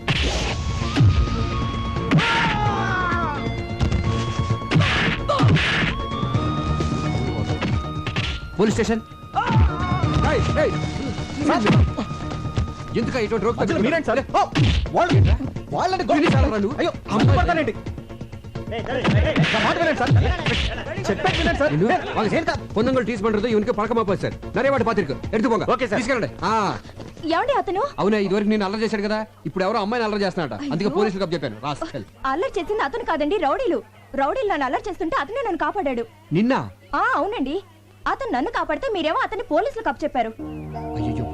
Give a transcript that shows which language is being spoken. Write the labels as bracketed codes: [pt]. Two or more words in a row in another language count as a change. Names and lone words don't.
[te] పోలీస్ స్టేషన్. ఎందుకు ఇటువంటి రోగ్ మీరేంటి సార్? వాళ్ళని అయ్యో అమ్ముతానండి. [ta] பொண்ணுங்கள் டீஸ் பண்றது இவனுக்கு பழக்கமா போச்சு சார். நிறைய வாட்டி பாத்திருக்கு. எடுத்துపోங்க. [te] ఓకే సార్. తీసుకెళ్ళండి. ఏమండి అతను? అవునా, ఇదివరకు నేను అల్లరి చేశాడు కదా, ఇప్పుడు ఎవరో అమ్మాయిని అల్లరి చేస్తున్నాడట. అందుకే పోలీసులకు చెప్పాను. రాస్కెల్. అల్లరి చేసింది అతను కాదండి, రౌడీలు. రౌడీలు నన్ను అల్లరి చేస్తుంటే అతనే నన్ను కాపాడాడు. నిన్న? అవునండి, అతను నన్ను కాపాడితే మీరేమో అతన్ని పోలీసులకు అప్పచెప్పారు.